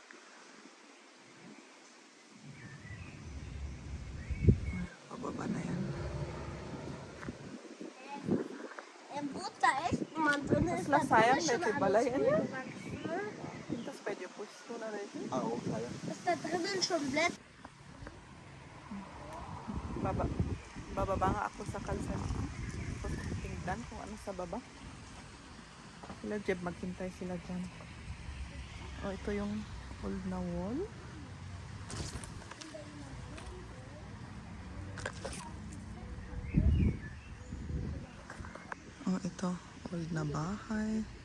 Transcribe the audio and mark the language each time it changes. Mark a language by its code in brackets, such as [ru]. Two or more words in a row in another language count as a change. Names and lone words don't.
[tl] Pababa na yan. Mas sayang na ito balay. Tapos pwede pusto na rin. Oo, sayang. [de] Ist da drinnen schon Blätter? [tl] Bababa nga ako sa kalsada. Tapos tingnan kung ano sa baba. Sila Jeb, maghintay sila dyan. Ito yung old na wall. Ito, old na bahay.